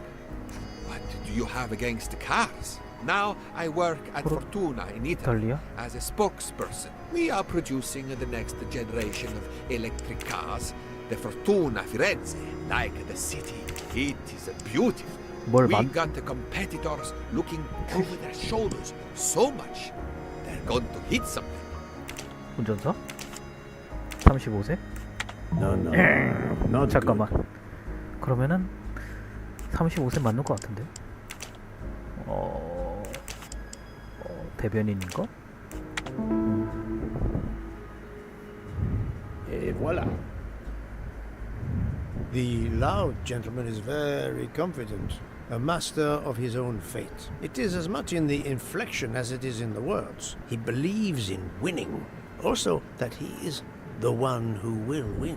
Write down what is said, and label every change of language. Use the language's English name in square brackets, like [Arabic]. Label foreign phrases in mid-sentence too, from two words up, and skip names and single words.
[English] What do you have against the cars? Now I work at Fortuna in Italy as a spokesperson. We are producing the next generation of electric cars, the Fortuna Firenze, like the city. It is beautiful. We got the competitors looking over their shoulders so much they're going to hit something. [Korean] 운전사? 35세? No, 잠깐만. 그러면은 35세 맞는 것 같은데. 대변인인가? [French] Et voilà. [English] The loud gentleman is very confident, a master of his own fate. It is as much in the inflection as it is in the words. He believes in winning. Also, that he is the one who will win.